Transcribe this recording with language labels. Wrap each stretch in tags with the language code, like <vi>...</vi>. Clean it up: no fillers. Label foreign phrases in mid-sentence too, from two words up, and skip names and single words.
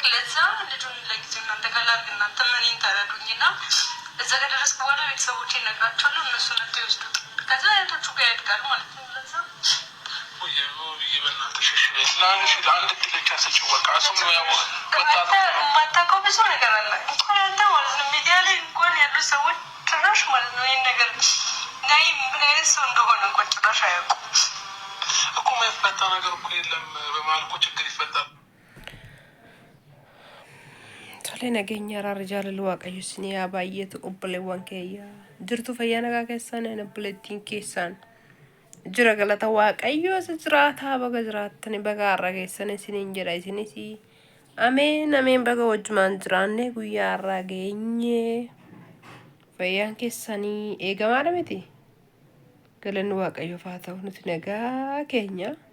<am>ለዛ ልጁን ለጊዜው እናንተ ጋር ላድርግ፣ እናንተ እኔን ተረዱኝና እዛ ጋር ደረስኩ በኋላ ቤተሰቦቼ እነግራቸዋለሁ፣ እነሱ ነቱ ይወስዱት፣ ከዛ አያቶቹ ጋር ያድጋሉ ማለት ነው። ለዛ የማታውቀው ብዙ ነገር አለ እንኳን አንተ ማለት ነው። ሚዲያ ላይ እንኳን ያሉ ሰዎች ጭራሽ ማለት ነው ይህን ነገር ናይ ምን አይነት ሰው እንደሆነ እንኳን ጭራሽ አያውቁም እኮ። የማይፈታ ነገር እኮ የለም። በመሀል እኮ ችግር ይፈጠራል።</am> <om>Tole nageenya jaalalli waaqayyo isin yaa baay'eetu obboleewwan keeyya jirtu fayyaa nagaa keessaan obboleettiin keessaan jira galata waaqayyo isa jiraataa baga jiraattani baga har'a keessan isiniin jedha isinis ameen ameen baga wajjumaan jiraanne guyyaa har'aa geenye fayyaan keessanii eegamaadha miti galanni waaqayyoof haa ta'u nuti nagaa keenya</om>